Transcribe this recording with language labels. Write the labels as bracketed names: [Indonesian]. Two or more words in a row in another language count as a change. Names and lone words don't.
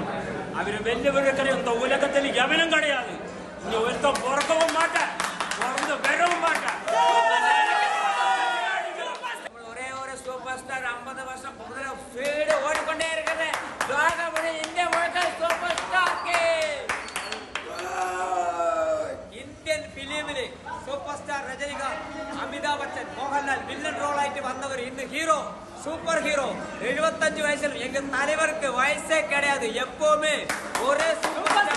[Tamil] அவரு வெல்லுவிழுக்கிற இந்த உலகத்தில் எவனும் கிடையாது. இங்க ஒருத்த பிறக்கவும் மாட்டேன், பிறந்து வரவும் மாட்டேன். ஒரே ஒரு சூப்பர் ஸ்டார் 50 வருஷம் ஸ்பீடு ஓடிக்கொண்டே இருக்குது. இந்திய முழுக்க சூப்பர் ஸ்டார் [Malayalam] ഇന്ത്യൻ ഫിലിമില് സൂപ്പർ സ്റ്റാർ രജനികാന്ത്, അമിതാഭ് ബച്ചൻ, മോഹൻലാൽ വില്ലൻ റോളായിട്ട് വന്നവർ ഇന്ന് ഹീറോ, [Tamil] சூப்பர் ஹீரோ. 75 வயசுல எங்க தலைவருக்கு வயசே கிடையாது. எப்பவுமே ஒரே சூப்பர்